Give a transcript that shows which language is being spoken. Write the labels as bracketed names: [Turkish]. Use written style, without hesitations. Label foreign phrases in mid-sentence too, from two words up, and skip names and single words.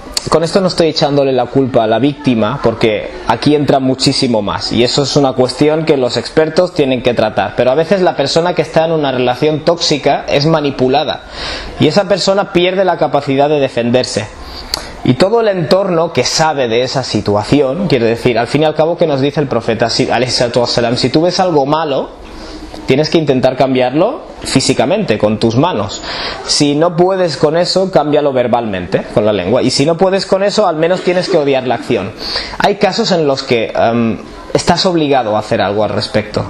[Spanish] con esto no estoy echándole la culpa a la víctima, porque aquí entra muchísimo más, y eso es una cuestión que los expertos tienen que tratar. Pero a veces la persona que está en una relación tóxica es manipulada, y esa persona pierde la capacidad de defenderse. Y todo el entorno que sabe de esa situación, quiere decir, al fin y al cabo, que nos dice el profeta [Arabic] عليه الصلاة والسلام, [Spanish] si tú ves algo malo, tienes que intentar cambiarlo físicamente, con tus manos. Si no puedes con eso, cámbialo verbalmente, con la lengua. Y si no puedes con eso, al menos tienes que odiar la acción. Hay casos en los que estás obligado a hacer algo al respecto.